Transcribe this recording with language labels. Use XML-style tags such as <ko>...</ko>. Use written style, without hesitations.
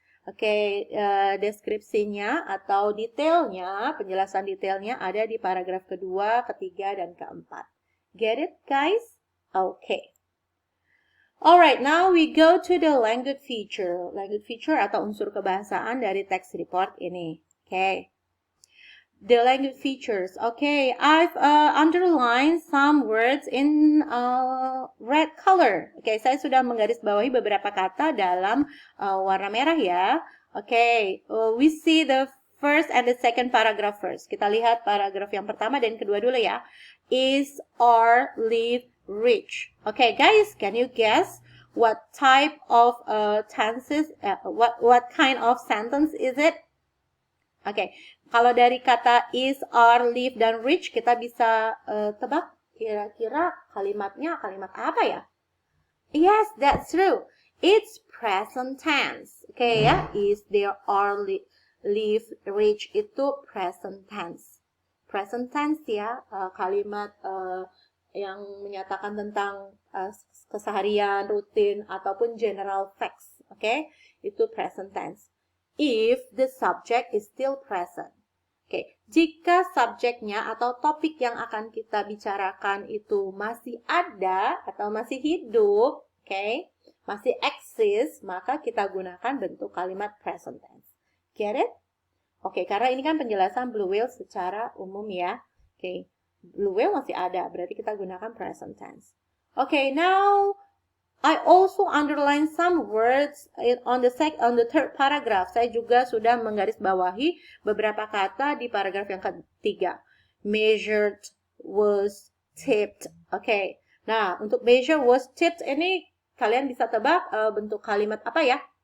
<id>Oke, deskripsinya atau detailnya, penjelasan detailnya ada di paragraf kedua, ketiga, dan keempat.</id> <en>Get it, guys? Okay. Alright, now we go to the language feature. Language feature</en> <id>atau unsur kebahasaan dari text report ini.</id> <en>Okay. The language features. Okay, I've underlined some words in red color.</en> <id>Okay, saya sudah menggarisbawahi beberapa kata dalam warna merah ya.</id> <en>Okay, we see the first and the second paragraph first.</en> <id>Kita lihat paragraf yang pertama dan kedua dulu ya.</id> <en>Is or live rich. Okay, guys, can you guess what type of tenses? What kind of sentence is it?</en> <id>Okay, kalau dari kata is, are, live, dan rich, kita bisa tebak kira-kira kalimatnya kalimat apa ya?</id> <en>Yes, that's true. It's present tense.</en> <id>Okay, ya, is, there, are, live, rich, itu present tense. Present tense ya, kalimat yang menyatakan tentang keseharian, rutin, ataupun general facts. Okay, itu present tense.</id> <en>If the subject is still present.</en> <id>Oke, jika subjeknya atau topik yang akan kita bicarakan itu masih ada atau masih hidup, oke, masih eksis, maka kita gunakan bentuk kalimat present tense.</id> <en>Get it?</en> <id>Oke, karena ini kan penjelasan blue whale secara umum ya. Oke, blue whale masih ada, berarti kita gunakan present tense. Oke, now</id> <en>I also underline some words on the third paragraph.</en> <id>Saya juga sudah menggarisbawahi beberapa kata di paragraf yang ketiga.</id> <en>Measured, was, tipped. Oke.</en> <id>Nah, untuk measure, was, tipped ini kalian bisa tebak bentuk kalimat apa ya?</id>